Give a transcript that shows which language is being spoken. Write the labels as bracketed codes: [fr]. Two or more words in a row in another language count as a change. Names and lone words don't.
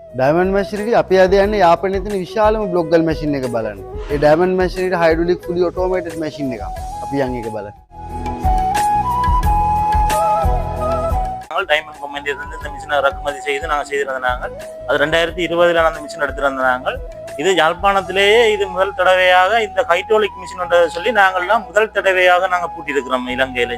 [si] ඩයිමන්ඩ් මැෂිනරි අපි අද යන්නේ යාපනයේ තියෙන විශාලම බ්ලොක් ගල් මැෂින් එක බලන්න. ඒ ඩයිමන්ඩ් මැෂිනරි [en] hydraulic fully automated machine [si] එකක්. අපි යන් ඒක බලන්න. [ta] டைமண்ட் கம்பெனியிலிருந்து இந்த மிஷினை இறக்குமதி செய்து நாங்கள் செய்திருந்தாங்க. அது 2020 அந்த மிஷின் எடுத்திருந்தாங்க. இது யாழ்ப்பாணத்திலேயே இது முதல் தடவையாக இந்த [en] hydraulic machine [ta] சொல்லி நாங்கள்லாம் முதல் தடவையாக நாங்கள் பூட்டியிருக்கிறோம் இலங்கையில்.